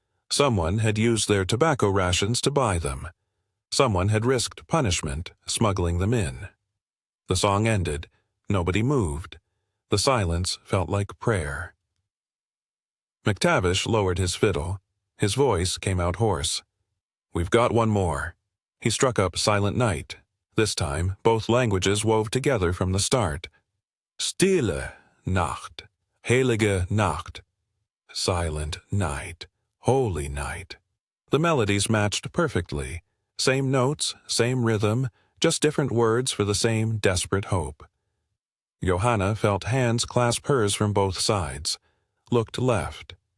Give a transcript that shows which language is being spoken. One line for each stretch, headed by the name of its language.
English: Someone had used their tobacco rations to buy them. Someone had risked punishment, smuggling them in. The song ended. Nobody moved. The silence felt like prayer. McTavish lowered his fiddle. His voice came out hoarse. "We've got one more." He struck up Silent Night. This time, both languages wove together from the start.
German: Stille Nacht, heilige Nacht.
English: Silent night, holy night. The melodies matched perfectly. Same notes, same rhythm, just different words for the same desperate hope. Johanna felt hands clasp hers from both sides. Looked left.